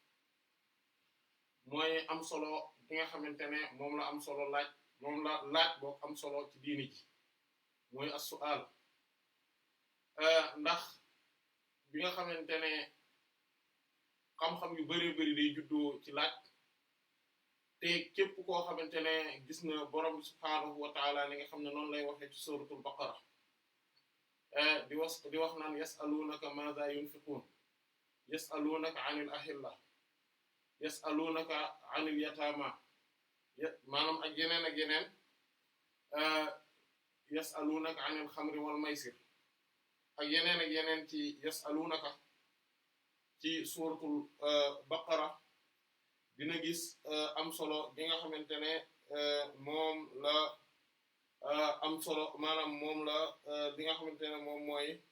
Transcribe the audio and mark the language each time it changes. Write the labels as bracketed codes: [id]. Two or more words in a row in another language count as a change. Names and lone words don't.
[wo] mooy am solo bi nga xamante ne moom la am solo laaj moom la laaj boo am solo ci diini ji mooy as-su'al ndax bi nga xamante ne xam-xam yu bari bari day juddoo ci laaj te képp koo xamante ne gis na borom bi [ar] سبحانه وتعالى [wo] li nga xam ne noonu lay waxee ci suratul baqara di wax naan [ar] يسألونك ماذا ينفقون يسألونك عن الأهلة يسألونك عن اليتامى [wo] maanaam ak yeneen [ar] يسألونك عن الخمر والميسر [wo] ak yeneen ci yas'alunaka ci suratul baqara dina gis am solo bi nga xamante ne moom la am solo maanaam moom la li nga xamante ne moom mooy